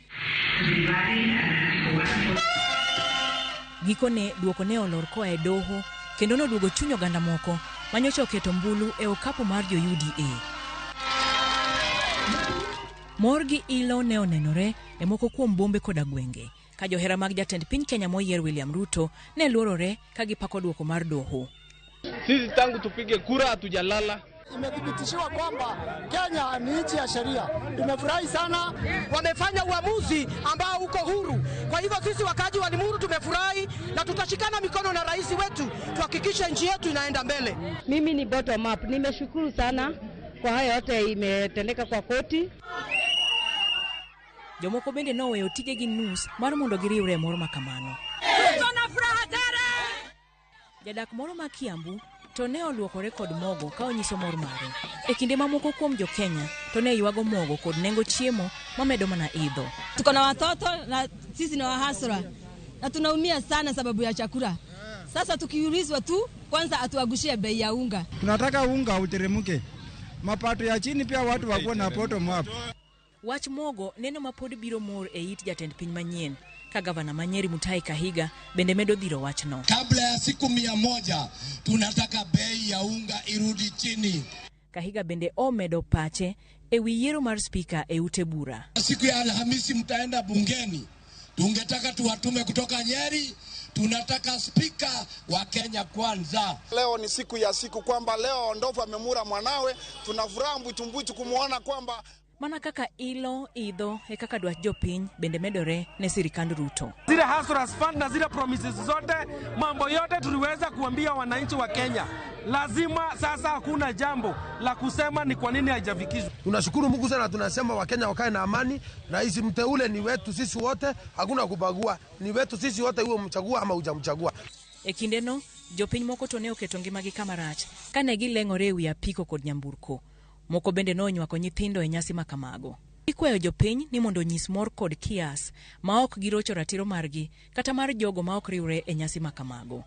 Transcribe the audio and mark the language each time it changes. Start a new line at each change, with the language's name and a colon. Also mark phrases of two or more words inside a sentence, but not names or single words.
Luo (Kenya and Tanzania): Gikone duoko ne olor koa e doho kendo noduogo chuny oganda moko manyocha oketo mbulu e okapu mar jo UDA. Mor gi ilo ne onenore e moko kuom bombe koda gwenge ka johera mag jatend piny Kenya moyier William Ruto ne luorore ka gipako duoko mar doho.
Swahili: Sisi tangu tupige kura hatujalala. Imedhibitishiwa kwamba Kenya ni nchi ya sheria. Tumefurahi sana, wamefanya uamuzi ambao uko huru. Kwa hivyo sisi wakaji wa Limuru tumefurahi na tutashikana mikono na rais wetu tuhakikishe nchi yetu inaenda mbele. Mimi ni
English: bottom up.
Swahili: Nimeshukuru sana kwa haya yote imetendeka kwa koti.
Luo (Kenya and Tanzania): Jomoko bende noweyo tijegi nus mar mondo giriwre moro makamano.
Swahili: Tuna furaha tare.
Luo (Kenya and Tanzania): Jadak moro ma Kiambu to ne oluokore kod mogo ka onyiso mor mare. E kinde mamoko kuom jo Kenya to ne yuago mogo kod nengo chiemo mamedo mana idho.
Swahili: Tuko na watoto na sisi ni wahasura na tunaumia sana sababu ya chakula. Sasa tukiulizwa tu kwanza atuagushie bei ya unga. Tunataka unga uteremke. Mapato ya chini pia watu wakuwa na
English: bottom up.
Luo (Kenya and Tanzania): Wach mogo neno mapod biro mor e it jatend piny manyien ka gavana Manyeri Mutahi Kahiga bende medo dhiro wachno.
Swahili: Kabla ya siku 100 tunataka bei ya unga irudi chini.
Luo (Kenya and Tanzania): Kahiga bende omedo pache e wi yiero mar spika e ute bura.
Swahili: Siku ya Alhamisi mtaenda bungeni. Tungetaka tuwatume kutoka Nyeri. Tunataka spika wa Kenya kwanza. Leo ni siku ya siku kwamba leo Ndovu amemura mwanawe. Tunafuraha mbutumbutu kumuona kwamba
Luo (Kenya and Tanzania): mana kaka ilo idho e kaka dwach jopiny bende medore ne sirikand Ruto.
Swahili: Zile Hustlers Fund na zile promises zote, mambo yote tuliweza kuambia wananchi wa Kenya. Lazima sasa hakuna jambo la kusema ni kwa nini haijafikizwa. Tunashukuru Mungu sana, tunasema Wakenya wakae na amani. Rais mteule ni wetu sisi wote, hakuna kubagua. Ni wetu sisi wote, uwe mchagua ama hujamchagua.
Luo (Kenya and Tanzania): E kindeno jopiny moko to ne oketo ngimagi kama rach kane gileng'ore e wi apiko kod nyamburko. Moko bende no nywako nyithindo e nyasi makamago. Ikweyo jopiny ni mondo nyis mor kod kias ma ok girocho ratiro margi kata mar jogo ma ok riwre e nyasi makamago.